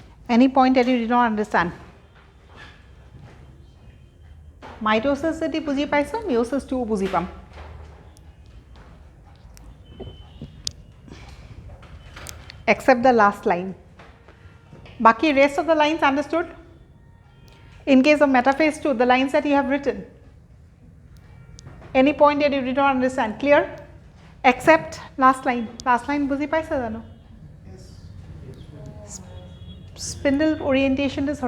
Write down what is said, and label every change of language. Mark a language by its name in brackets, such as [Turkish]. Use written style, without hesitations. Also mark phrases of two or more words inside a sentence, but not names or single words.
[English] Any point that you did not understand? Mitosis [Assamese] যদি বুজি পাইছো meiosis টো বুজি পাম [English] except the last line baki rest of the lines understood in case of metaphase 2 the lines that you have written any point that you did not understand clear except last line [Assamese] বুজি পাইছা জানো [English] spindle orientation is